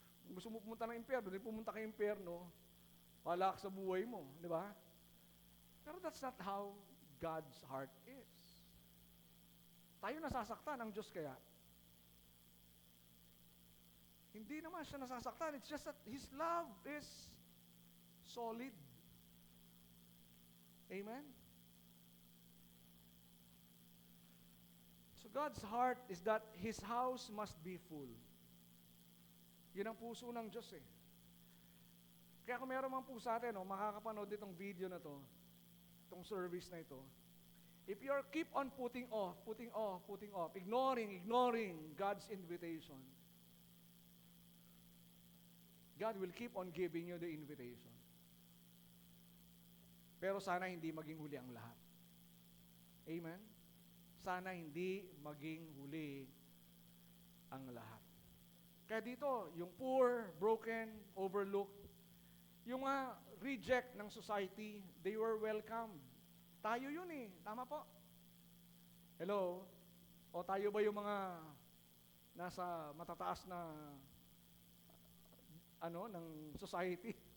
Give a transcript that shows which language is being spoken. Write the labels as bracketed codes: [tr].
[tl] Kung gusto mo pumunta ng impyerno, di pumunta kay impyerno, bahala ka sa buhay mo. Di ba? [en] Pero that's not how God's heart is. [tl] Tayo nasasaktan, ang Diyos kaya? Hindi naman siya nasasaktan. [en] It's just that His love is solid. Amen? So God's heart is that His house must be full. [tl] Yun ang puso ng Diyos eh. Kaya kung meron man po sa atin, makakapanood itong video na to, itong service na ito, [en] if you keep on putting off, ignoring God's invitation, God will keep on giving you the invitation. [tl] Pero sana hindi maging huli ang lahat. Amen? Sana hindi maging huli ang lahat. Kaya dito, [en] yung poor, broken, overlooked, yung reject ng society, they were welcomed. [tl] Tayo yun eh. Tama po? Hello? O tayo ba yung mga nasa matataas na ng society?